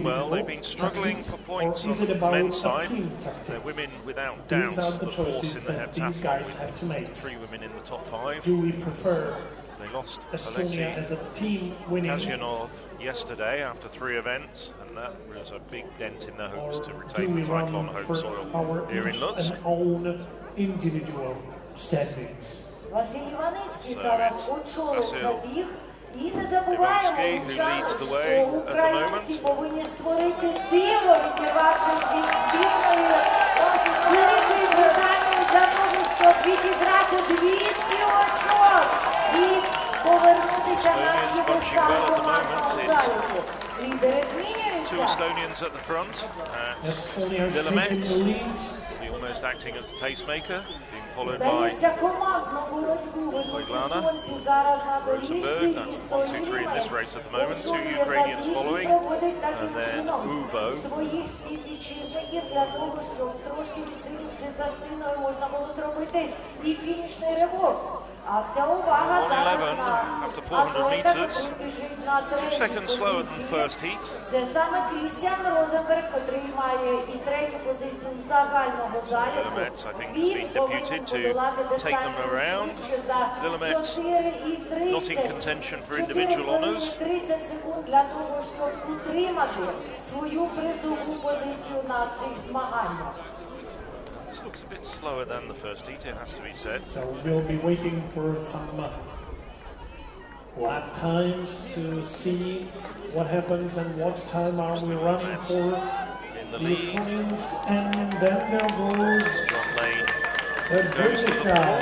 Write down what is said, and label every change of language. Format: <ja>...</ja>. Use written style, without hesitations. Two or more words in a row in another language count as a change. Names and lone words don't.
<en>Well, they've been struggling for points on the men's side. They're women without doubt the force in the heptathlon with 3 women in the top 5. Do we prefer they lost Estonia as a team winning Kazyanov yesterday after 3 events, and that was a big dent in their hopes to or retain the title on home soil here in Lutsk. Own individual standings.</en> <uk>Василь Іваницький зараз очолив забіг. І не забуваємо, що українці повинні створити диво, відкривавши світ збірною Великої Британії для того, щоб відіграти 200 очок і повернутися на євросалку заліку. Лідери змінюються.</uk> <en>2 Estonians at the front. Lilamet, the almost acting as the pacemaker, being followed by Glana. Rosenberg, that's 1, 2, 3 in this race at the moment. 2 Ukrainians following, and then Ubo.</en> <uk>Своїх співвітчизників для того, щоб трошки відсидівши за спиною, можна було зробити і фінішний ривок. А вся увага зараз на атлета, який біжить на</uk> <en>2 seconds slower than the first heat.</en> <uk>Це саме Крістіан Розенберг, який має і 3-ю позицію загального заліку.</uk> <en>Lilamet, I think, has been deputed to take them around. Lilamet not in contention for individual honours.</en> <uk>30 секунд для того, щоб утримати свою призову позицію на цих змаганнях.</uk> <en>This looks a bit slower than the first heat, it has to be said. So we'll be waiting for some lap times to see what happens and what time are we running for the Estonians. And then there goes the British guy.</en>